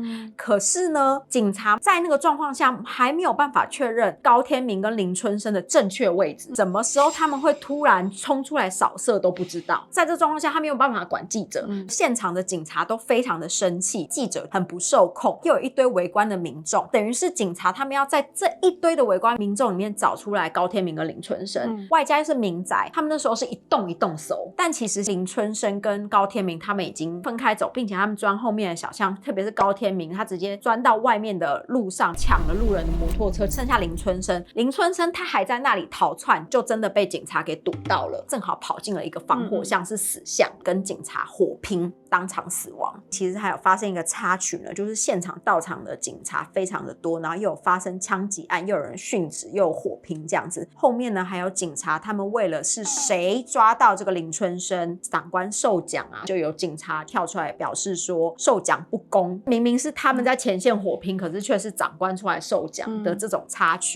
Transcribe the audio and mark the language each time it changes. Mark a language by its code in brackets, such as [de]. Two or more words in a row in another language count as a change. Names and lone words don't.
[zh] 可是呢，警察在那個狀況下還沒有辦法確認高天明跟林春生的正確位置，什麼時候他們會突然衝出來掃射都不知道。在這狀況下，他沒有辦法管記者，現場的警察都非常的生氣，記者很不受控，又有一堆圍觀的民眾，等於是警察他們要在這一堆的圍觀民眾裡面找出來高天明跟林春生，外加是民宅，他們那時候是一棟一棟搜，但其實林春生跟高天明他們已經分開走，并且他們鑽後面的小巷，特別是高天明，他直接鑽到外面的路上搶了路人的摩托車，剩下林春生他還在那裡逃竄，就真的被警察給堵到了，正好跑進了一個防火巷，是死巷，跟警察火拼。當場死亡。其實還有發生一個插曲呢，就是現場到場的警察非常的多，然後又有發生槍擊案，又有人殉職，又有火拼這樣子。後面呢還有警察，他們為了是誰抓到這個林春生，長官授獎啊，就有警察跳出來表示說授獎不公，明明是他們在前線火拼，可是卻是長官出來授獎的这種插曲。